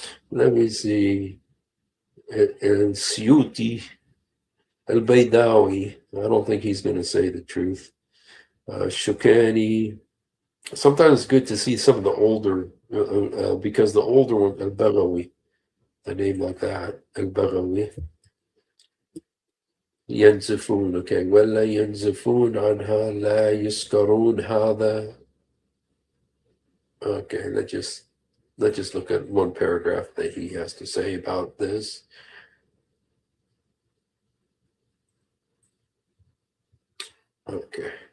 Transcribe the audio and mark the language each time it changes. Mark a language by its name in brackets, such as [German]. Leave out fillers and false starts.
[English] Let me see. And Suyuti, Al-Baydawi, I don't think he's going to say the truth. Shukani. Sometimes it's good to see some of the older, because the older one, Al-Baghawi, a name like that, Al-Baghawi. [Arabic] ينزفون. Okay, ولا ينزفون عنها لا يسكرون هذا. [English] Okay, let's just look at one paragraph that he has to say about this. Okay.